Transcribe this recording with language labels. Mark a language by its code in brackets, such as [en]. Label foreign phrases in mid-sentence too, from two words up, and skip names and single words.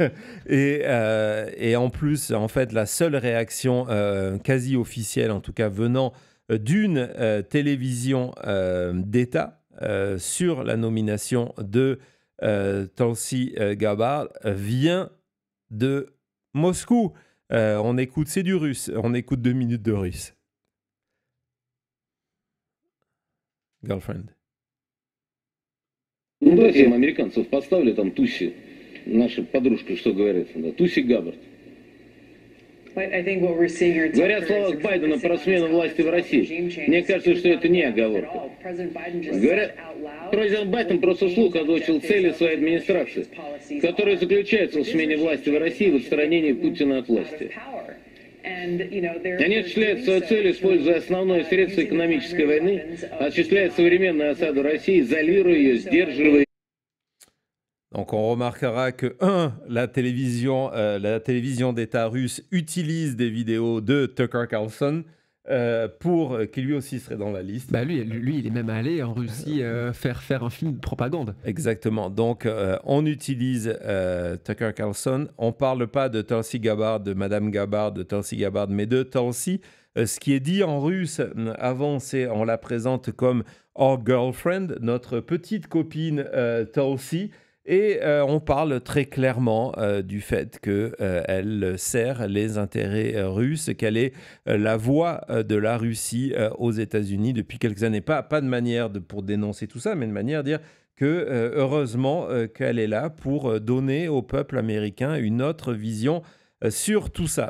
[fr] Et en plus, en fait, la seule réaction quasi officielle, en tout cas venant d'une télévision d'État sur la nomination de Tulsi Gabbard vient de Moscou. On écoute, c'est du russe. On écoute 2 minutes de russe. [en] Girlfriend. [ru] Ну, давайте американцев подставили, там Туси, наша подружка, что говорит, да, Туси Габбард. Говорят слова Байдена про смену власти в России. Мне кажется, что это не оговорка. Говорят, президент Байден просто вслух озвучил цели своей администрации, которые заключаются в смене власти в России и в отстранении Путина от власти. Они осуществляют свою цель, используя основное средство экономической войны, осуществляют современную осаду России, изолируя ее, сдерживая. [fr] Donc on remarquera que, la télévision d'État russe utilise des vidéos de Tucker Carlson qui lui aussi serait dans la liste. Bah lui, il est même allé en Russie faire un film de propagande. Exactement. Donc, on utilise Tucker Carlson. On ne parle pas de Tulsi Gabbard, de Madame Gabbard, de Tulsi Gabbard, mais de Tulsi. Ce qui est dit en russe avant, on la présente comme « [en] our girlfriend », [fr] notre petite copine Tulsi. Et on parle très clairement du fait qu'elle sert les intérêts russes, qu'elle est la voix de la Russie aux États-Unis depuis quelques années. Pas de manière pour dénoncer tout ça, mais de manière de dire que heureusement qu'elle est là pour donner au peuple américain une autre vision sur tout ça.